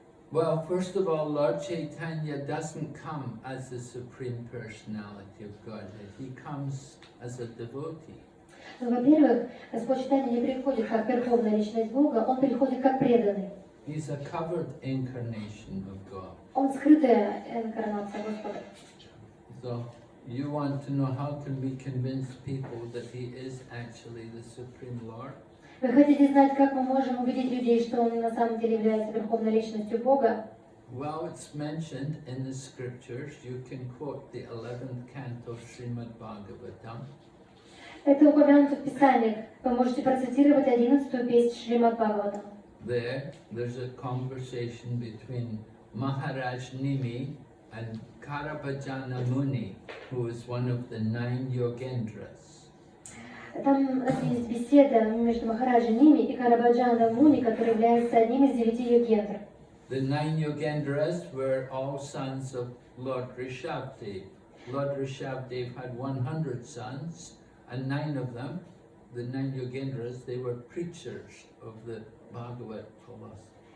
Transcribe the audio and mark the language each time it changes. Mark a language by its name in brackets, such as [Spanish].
[English] Well, first of all, Lord Chaitanya doesn't come as the Supreme Personality of Godhead. He comes as a devotee. [Russian] Во-первых, Господь Чайтанья не приходит как верховная личность Бога, Он приходит как преданный. [English] He's a covered incarnation of God. [Russian] Он скрытая инкарнация Господа. [English] So, you want to know how can we convince people that He is actually the Supreme Lord? [Russian] Вы хотите знать, как мы можем убедить людей, что Он на самом деле является верховной личностью Бога? [English] Well, it's mentioned in the scriptures. You can quote the 11th canto of Srimad Bhagavatam. [Russian] Это упомянуто в Писаниях. Вы можете процитировать 11-ю песнь Шримад Бхагаватам. [English] There's a conversation between Maharaj Nimi and Karabhajana Muni, who is one of the 9 Yogendras. [Russian] Там есть беседа между Махараджем Ними и Карабхаджаном Муни, который является одним из 9 йогендр. [English] The 9 Yogendras were all sons of Lord Rishabdev. Lord Rishabdev had 100 sons, and 9 of them, the 9 Yogendras, they were preachers of the Bhagavad philosophy.